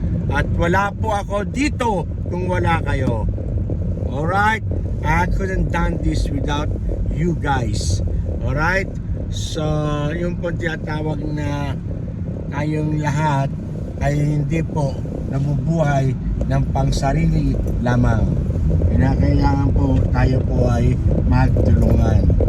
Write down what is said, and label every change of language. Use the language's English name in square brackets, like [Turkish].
[Filipino] At wala po ako dito kung wala kayo. [English] Alright? I couldn't done this without you guys. Alright? [Filipino] So, yung po tinatawag na tayong lahat ay hindi po nabubuhay ng pangsarili lamang. Kailangan po tayo po ay magtulungan.